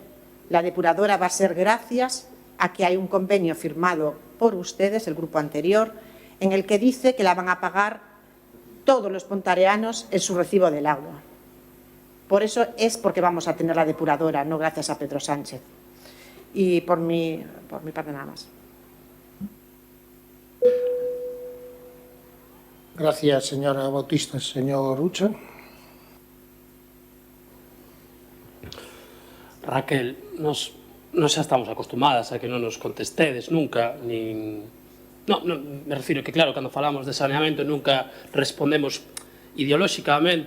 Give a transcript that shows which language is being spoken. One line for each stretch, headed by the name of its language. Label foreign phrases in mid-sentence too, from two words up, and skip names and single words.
Spanish: La depuradora va a ser gracias a que hay un convenio firmado por ustedes, el grupo anterior, en el que dice que la van a pagar todos los pontareanos en su recibo del agua. Por eso es porque vamos a tener la depuradora, no gracias a Pedro Sánchez. Y por mi parte nada más. Gracias, señora Bautista. Señor Ucha.
Galician: Raquel, nos xa estamos acostumadas a que non nos contestedes nunca, nin... No, me refiro que, claro, cando falamos de saneamento nunca respondemos ideolóxicamente.